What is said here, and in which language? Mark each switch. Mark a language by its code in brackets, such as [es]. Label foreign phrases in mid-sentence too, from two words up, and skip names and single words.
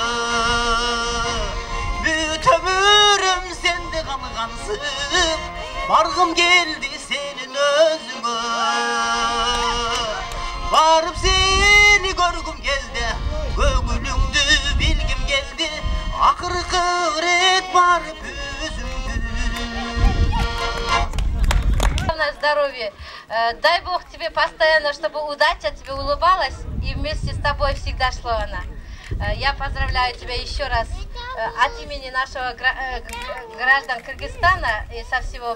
[ky] Бүт өмүрүм сенде калгансың, баргым келди сенин өзүңө. Барып сени көргüm келди, көңүлүңдү билгим келди, акыркы рет барып өзүңдү. [ru] Здоровья. Дай Бог тебе постоянно, чтобы удача тебе улыбалась и вместе с тобой всегда шло она. Я поздравляю тебя еще раз от имени нашего граждан Кыргызстана и со всего.